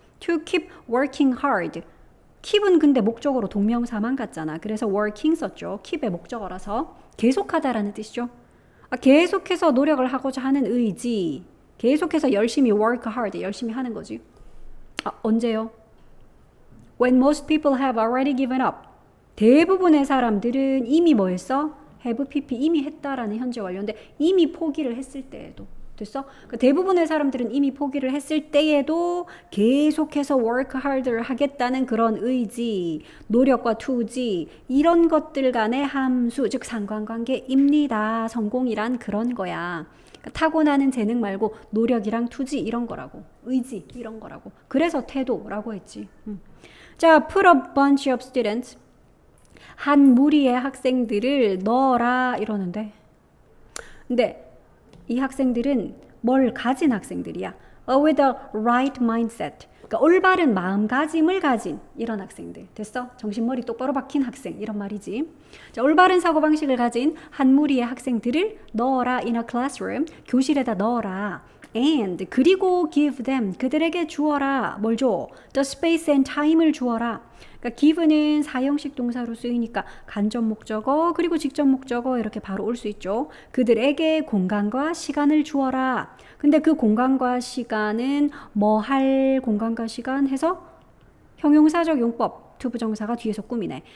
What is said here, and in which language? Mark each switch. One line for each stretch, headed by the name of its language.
English: to keep working hard.
Korean: keep은 근데 목적어로 동명사만 같잖아. 그래서 working 썼죠. keep의 목적어라서 계속하다라는 뜻이죠. 계속해서 노력을 하고자 하는 의지. 계속해서 열심히
English: work hard
Korean: 열심히 하는 거지. 언제요?
English: When most people have already given up.
Korean: 대부분의 사람들은 이미 뭐 했어? have pp 이미 했다라는 현재 완료인데 이미 포기를 했을 때에도 됐어? 그러니까 대부분의 사람들은 이미 포기를 했을 때에도 계속해서
English: work harder
Korean: 하겠다는 그런 의지, 노력과 투지 이런 것들 간의 함수, 즉 상관관계입니다. 성공이란 그런 거야. 그러니까 타고나는 재능 말고 노력이랑 투지 이런 거라고. 의지 이런 거라고. 그래서 태도라고 했지.
English: 자, put a bunch of students.
Korean: 한 무리의 학생들을 넣어라 이러는데 근데 이 학생들은 뭘 가진 학생들이야.
English: with a right mindset.
Korean: 그러니까 올바른 마음가짐을 가진 이런 학생들. 됐어? 정신머리 똑바로 박힌 학생. 이런 말이지. 자, 올바른 사고방식을 가진 한 무리의 학생들을 넣어라.
English: in a classroom.
Korean: 교실에다 넣어라.
English: And
Korean: 그리고
English: give them.
Korean: 그들에게 주어라. 뭘 줘?
English: The space and time
Korean: 을 주어라. 그러니까 give는 사형식 동사로 쓰이니까 간접 목적어 그리고 직접 목적어 이렇게 바로 올 수 있죠. 그들에게 공간과 시간을 주어라. 근데 그 공간과 시간은 뭐 할 공간과 시간 해서 형용사적 용법 투부정사가 뒤에서 꾸미네.